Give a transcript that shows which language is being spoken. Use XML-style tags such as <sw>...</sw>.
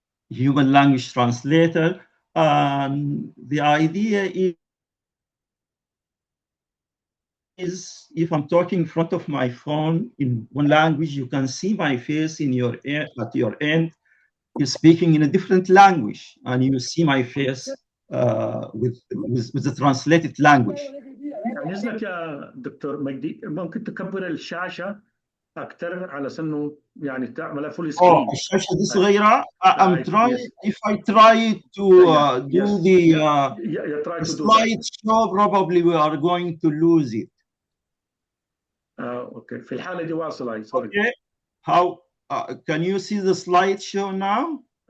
<en>Human language translator. And the idea is if I'm talking in front of my phone in one language, you can see my face in your at your end. You're speaking in a different language, and you see my face with the translated language.</en> <ar>يعني إذنك يا دكتور مجدي ممكن تكبر الشاشة أكثر على إنه يعني تعملها فول سكرين. الشاشة دي صغيرة.</ar> <en>I'm trying. If I try to do the slide show, probably we are going to lose it.</en> <ar>Okay. في الحالة دي واصلة.</ar> <en>Okay. How can you see the slide show now?</en>